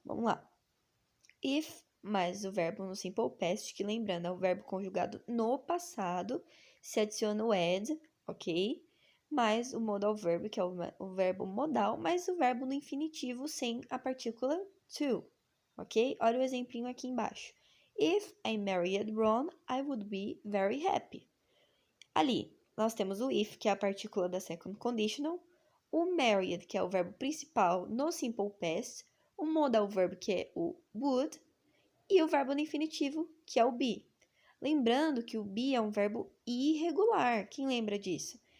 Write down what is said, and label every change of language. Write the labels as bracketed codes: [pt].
[pt] Vamos lá. If mais o verbo no simple past, que lembrando, é o verbo conjugado no passado, se adiciona o ed, ok? Mais o modal verb, que é o verbo modal, mais o verbo no infinitivo sem a partícula to, ok? Olha o exemplinho aqui embaixo. [en] If I married Ron, I would be very happy. [pt] Ali, nós temos o if, que é a partícula da second conditional, o married, que é o verbo principal no simple past, o modal verb, que é o would, e o verbo no infinitivo, que é o be. Lembrando que o be é um verbo irregular. Quem lembra disso?